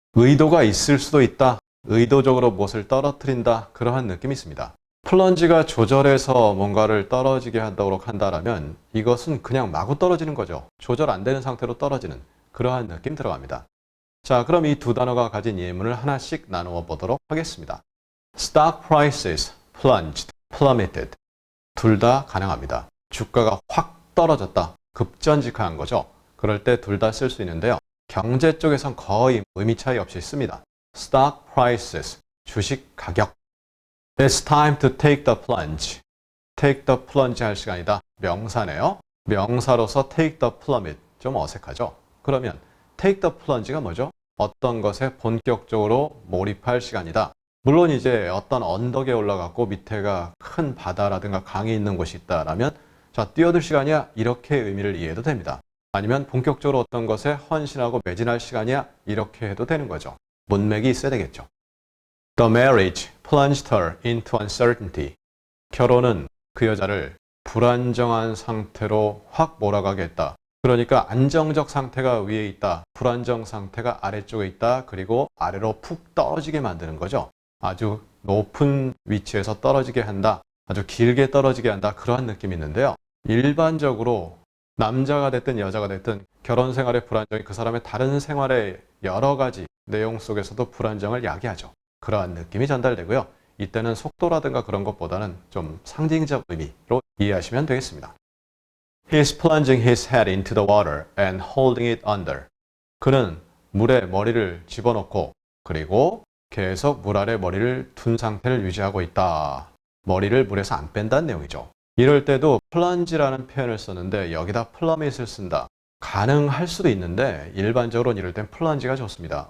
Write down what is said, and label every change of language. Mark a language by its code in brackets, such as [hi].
[ko] 의도가 있을 수도 있다. 의도적으로 무엇을 떨어뜨린다. 그러한 느낌이 있습니다. 플런지가 조절해서 뭔가를 떨어지게 하도록 한다면 이것은 그냥 마구 떨어지는 거죠. 조절 안 되는 상태로 떨어지는 그러한 느낌 들어갑니다. 자, 그럼 이 두 단어가 가진 예문을 하나씩 나누어 보도록 하겠습니다. [en] Stock prices plunged, plummeted. [ko] 둘 다 가능합니다. 주가가 확 떨어졌다. 급전직한 거죠. 그럴 때 둘 다 쓸 수 있는데요. 경제 쪽에선 거의 의미 차이 없이 씁니다. [en] Stock prices, [ko] 주식 가격. [en] It's time to take the plunge. Take the plunge [ko] 할 시간이다. 명사네요. 명사로서 [en] take the plummet. [ko] 좀 어색하죠? 그러면 [en] take the plunge [ko] 가 뭐죠? 어떤 것에 본격적으로 몰입할 시간이다. 물론 이제 어떤 언덕에 올라갔고 밑에가 큰 바다라든가 강이 있는 곳이 있다라면 자, 뛰어들 시간이야. 이렇게 의미를 이해해도 됩니다. 아니면 본격적으로 어떤 것에 헌신하고 매진할 시간이야. 이렇게 해도 되는 거죠. 문맥이 있어야 되겠죠. [en] The marriage plunged her into uncertainty. [ko] 결혼은 그 여자를 불안정한 상태로 확 몰아가게 했다. 그러니까 안정적 상태가 위에 있다. 불안정 상태가 아래쪽에 있다. 그리고 아래로 푹 떨어지게 만드는 거죠. 아주 높은 위치에서 떨어지게 한다. 아주 길게 떨어지게 한다. 그러한 느낌이 있는데요. 일반적으로 남자가 됐든 여자가 됐든 결혼 생활의 불안정이 그 사람의 다른 생활의 여러 가지 내용 속에서도 불안정을 야기하죠. 그러한 느낌이 전달되고요. 이때는 속도라든가 그런 것보다는 좀 상징적 의미로 이해하시면 되겠습니다. [en] He's plunging his head into the water and holding it under. [ko] 그는 물에 머리를 집어넣고 그리고 계속 물 아래 머리를 둔 상태를 유지하고 있다. 머리를 물에서 안 뺀다는 내용이죠. 이럴 때도 plunge라는 표현을 썼는데 여기다 plummet을 쓴다. 가능할 수도 있는데 일반적으로는 이럴 땐 plunge가 좋습니다.